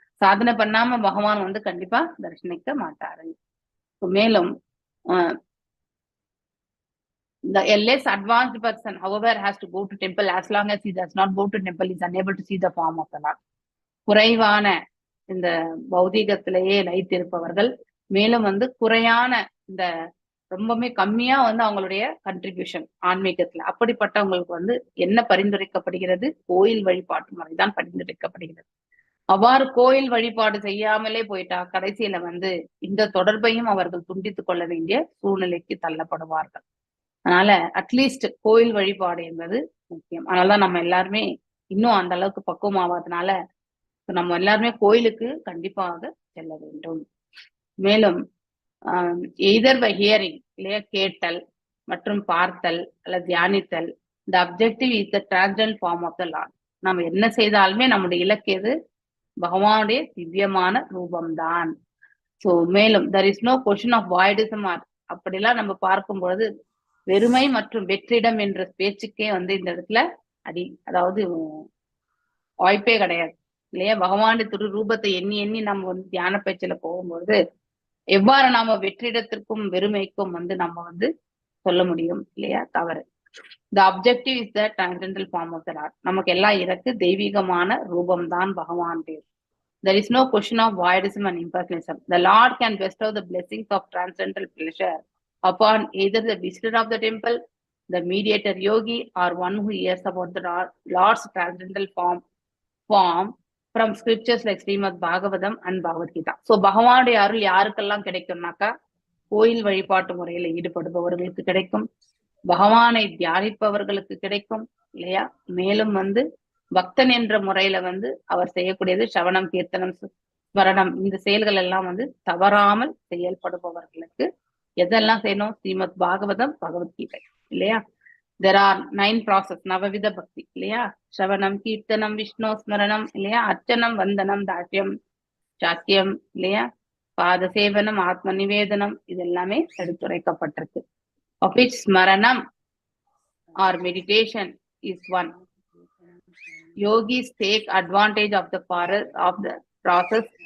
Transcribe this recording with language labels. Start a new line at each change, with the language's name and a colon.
Tamil: சாதனை பண்ணாம பகவான் வந்து கண்டிப்பா தரிசனிக்க மாட்டாரு.
English: மேலும் the less advanced person, however, has to go to temple. As long as he does not go to temple, he is unable to see the form of the Lord.
Tamil: குறைவான இந்த பௌதீகத்திலேயே லயித்திருப்பவர்கள், மேலும் வந்து குறையான இந்த ரொம்பவே கம்மியா வந்து அவங்களுடைய கண்ட்ரிபியூஷன் ஆன்மீகத்துல, அப்படிப்பட்டவங்களுக்கு வந்து என்ன பரிந்துரைக்கப்படுகிறது? கோயில் வழிபாட்டு முறைதான் பரிந்துரைக்கப்படுகிறது. அவ்வாறு கோயில் வழிபாடு செய்யாமலே போயிட்டா கடைசியில வந்து இந்த தொடர்பையும் அவர்கள் துண்டித்துக் கொள்ள வேண்டிய சூழ்நிலைக்கு தள்ளப்படுவார்கள். அதனால அட்லீஸ்ட் கோயில் வழிபாடு என்பது முக்கியம். அதனாலதான் நம்ம எல்லாருமே இன்னும் அந்த அளவுக்கு பக்குவம் ஆகாதனால நம்ம எல்லாருமே கோயிலுக்கு கண்டிப்பாக செல்ல வேண்டும். மேலும்
English: either by hearing
Tamil: இல்லையா, கேட்டல் மற்றும் பார்த்தல் அல்லது தியானித்தல்.
English: The objective is the transcendental form of the Lord.
Tamil: நம்ம என்ன செய்தாலுமே நம்முடைய இலக்கு எது? பகவானுடைய திவ்யமான ரூபம்தான்.
English: So மேலும் there is no question of voidism.
Tamil: அப்படிலாம் நம்ம பார்க்கும் பொழுது வெறுமை மற்றும் வெற்றிடம் என்ற பேச்சுக்கே வந்து இந்த இடத்துல அதாவது வாய்ப்பே கிடையாது இல்லையா? பகவானுடைய திரு ரூபத்தை எண்ணி எண்ணி நம்ம வந்து தியான பேச்சுல போகும்பொழுது எவ்வாறு நாம வெற்றிடத்திற்கும் வெறுமைக்கும் வந்து நம்ம வந்து சொல்ல முடியும் இல்லையா? தவறு.
English: The objective is the transcendental form of the Lord.
Tamil: நமக்கு எல்லாம் இருக்கு தெய்வீகமான ரூபம் தான் பகவானுடைய.
English: There is no question of voidism and impersonalism. The Lord can bestow the blessings of transcendental pleasure upon either the visitor of the temple, the mediator yogi, or one who hears about the Lord's transcendental form from scriptures like Srimad Bhagavatam and Bhagavad Gita.
Tamil: So பகவானுடைய அருள் யாருக்கெல்லாம் கிடைக்கும்னாக்கா கோயில் வழிபாட்டு முறையில ஈடுபடுபவர்களுக்கு கிடைக்கும், பகவானை தியானிப்பவர்களுக்கு கிடைக்கும் இல்லையா? மேலும் வந்து பக்தன் என்ற முறையில வந்து அவர் செய்யக்கூடியது சவணம், கீர்த்தனம், ஸ்மரணம், இந்த செயல்கள் எல்லாம் வந்து தவறாமல் செயல்படுபவர்களுக்கு எதெல்லாம் செய்யணும்? ஸ்ரீமத் பாகவதம், பகவத்கீதை இல்லையா?
English: there are 9 process,
Tamil: நவவித பக்தி இல்லையா? ஸ்ரவணம், கீர்த்தனம், விஷ்ணு ஸ்மரணம் இல்லையா? அர்ச்சனம், வந்தனம், தாட்சியம், சாக்கியம் இல்லையா? பாத சேவனம், ஆத்ம நிவேதனம், இது எல்லாமே எடுத்துரைக்கப்பட்டிருக்கு.
English: of which ஸ்மரணம் or meditation is one. Yogis take advantage of the process.